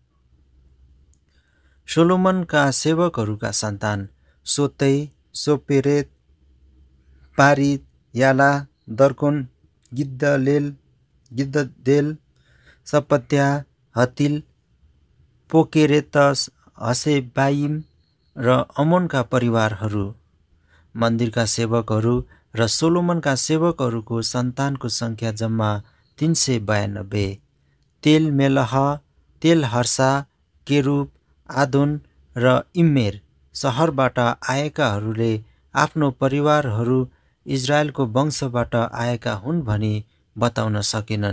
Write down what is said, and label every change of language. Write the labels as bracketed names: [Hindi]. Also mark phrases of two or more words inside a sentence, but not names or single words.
[Nepali] सोलोमनका सेवकहरूका सन्तान सोतै, सोपेरेत, पारिद, याला, दर्कोन, गिद्ददेल, सपत्या, हतिल, पोकेरेतस, हसेबाइम र अमोनका परिवारहरू। मन्दिरका सेवकहरू र सोलोमनका सेवकहरूको सन्तानको सङ्ख्या जम्मा 392। तेल मेलह, तेल हर्षा, केरुब, आदोन र इम्मेर सहरबाट आएकाहरूले आफ्नो परिवारहरू इजरायलको वंशबाट आएका हुन् भनी बताउन सकेनन्।